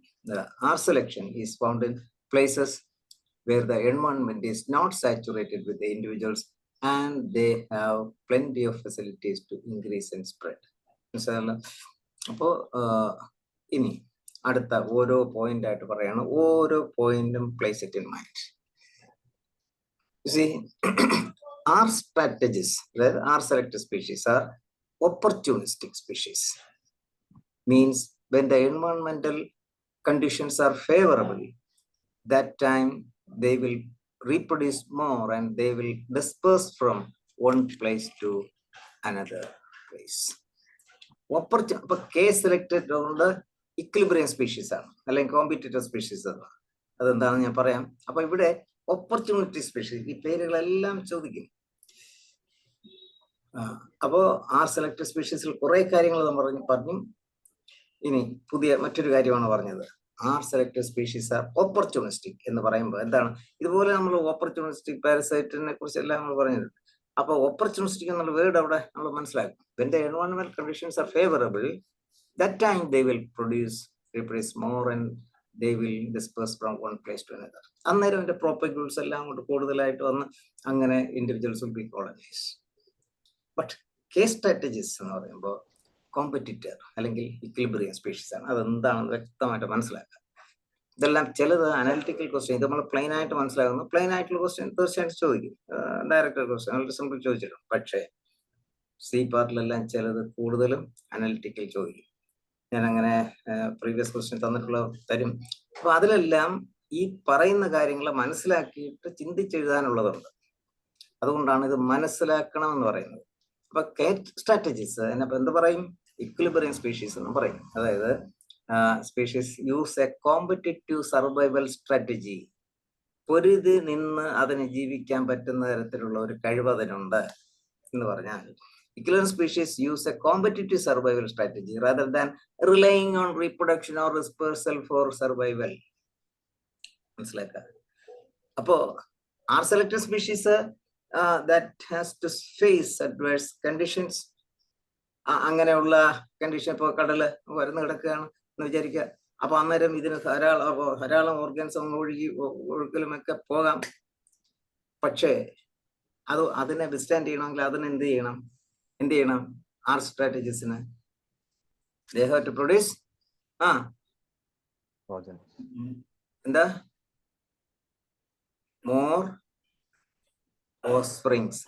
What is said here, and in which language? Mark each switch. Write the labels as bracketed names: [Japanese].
[English] The R selection is found in places where the environment is not saturated with the individuals and they have plenty of facilities to increase and spread. [Malayalam] അപ്പോ ഇനി അടുത്ത ഓരോ point ആയിട്ട് പറയാണ്, ഓരോ പോയിന്റും [English] Place it in mind. See, R strategies, where R selected species are opportunistic species. Means when the environmental conditions are favorable, that time they will reproduce more and they will disperse from one place to another place. [Malayalam] അപ്പൊ case selected കൊണ്ട് equilibrium species ആണ്, അല്ലെങ്കിൽ competitor species ആണ്. അതെന്താണെന്ന് ഞാൻ പറയാം. അപ്പൊ ഇവിടെ ഓപ്പർച്യൂണിറ്റി സ്പീഷീസ്, ഈ പേരുകളെല്ലാം ചോദിക്കും. അപ്പോ ആർ സെലക്ടഡ് സ്പീഷീസിൽ കുറെ കാര്യങ്ങൾ നമ്മൾ പറഞ്ഞു. ഇനി പുതിയ മറ്റൊരു കാര്യമാണ് പറഞ്ഞത്, are selected species R opportunistic എന്ന് പറയുമ്പോൾ എന്താണ്? ഇതുപോലെ നമ്മൾ ഓപ്പർച്യൂണിസ്റ്റിക് പാരസൈറ്റിനെ കുറിച്ചെല്ലാം നമ്മൾ പറഞ്ഞത്. അപ്പൊ ഓപ്പർച്യൂണിസ്റ്റിക് എന്നുള്ള വേർഡ് അവിടെ നമ്മൾ മനസ്സിലാക്കും. [English] When the environmental conditions are favorable, that time they will reproduce more and they will disperse from one place to another. [Malayalam] അന്നേരം അതിന്റെ പ്രോപ്പഗേൾസ് എല്ലാം അങ്ങോട്ട് കൂടുതലായിട്ട് വന്ന് അങ്ങനെ individuals [English] will be colonized. [Malayalam] But case strategies എന്ന് പറയുമ്പോൾ കോമ്പറ്റിറ്റർ അല്ലെങ്കിൽ ഇക്വിലിബ്രിയം സ്പീഷീസ് ആണ്. അതെന്താണെന്ന് വ്യക്തമായിട്ട് മനസ്സിലാക്കുക. ഇതെല്ലാം ചിലത് അനാലിറ്റിക്കൽ ക്വസ്റ്റ്യൻ, ഇത് നമ്മൾ പ്ലെയിൻ ആയിട്ട് മനസ്സിലാകുന്നു. പ്ലെയിൻ ആയിട്ടുള്ള ക്വസ്റ്റ്യൻ തീർച്ചയായിട്ടും ചോദിക്കും, ഡയറക്റ്റ് ക്വസ്റ്റ്യൻ വളരെ സിമ്പിൾ ചോദിച്ചിട്ടുണ്ട്. പക്ഷേ സി പാർട്ടിലെല്ലാം ചിലത് കൂടുതലും അനാലിറ്റിക്കൽ ചോദിക്കും. ഞാൻ അങ്ങനെ പ്രീവിയസ് ക്വസ്റ്റ്യൻ തരും. അപ്പൊ അതിലെല്ലാം ഈ പറയുന്ന കാര്യങ്ങൾ മനസ്സിലാക്കിയിട്ട് ചിന്തിച്ചെഴുതാനുള്ളതുണ്ട്. അതുകൊണ്ടാണ് ഇത് മനസ്സിലാക്കണം എന്ന് പറയുന്നത്. അപ്പൊ സ്ട്രാറ്റജീസ് അതിനപ്പോ എന്ത് പറയും? [English] equilibrium species [Malayalam] എന്ന് പറയും. അതായത് [English] Species use a competitive survival strategy. [Malayalam] പൊരുതി നിന്ന് അതിന് ജീവിക്കാൻ പറ്റുന്ന തരത്തിലുള്ള ഒരു കഴിവ് അതിനുണ്ട് എന്ന് പറഞ്ഞാൽ [English] Equilibrium species use a competitive survival strategy rather than relying on reproduction or dispersal for survival. [Malayalam] മനസ്സിലാക്കുക. [English] അപ്പോ R selected species that has to face adverse conditions. [Malayalam] അങ്ങനെയുള്ള കണ്ടീഷൻ, ഇപ്പോൾ കടല് വരുന്ന കിടക്കുകയാണ് എന്ന് വിചാരിക്കുക. അപ്പൊ അന്നേരം ഇതിന് ധാരാളം ഓർഗൻസം ഒഴുക്കലുമൊക്കെ പോകാം. പക്ഷേ അതിനെ വിസ്റ്റാൻഡ് ചെയ്യണമെങ്കിൽ അതിന് എന്ത് ചെയ്യണം? [English] R സ്ട്രാറ്റജീസിന് they have to produce എന്താ more offsprings.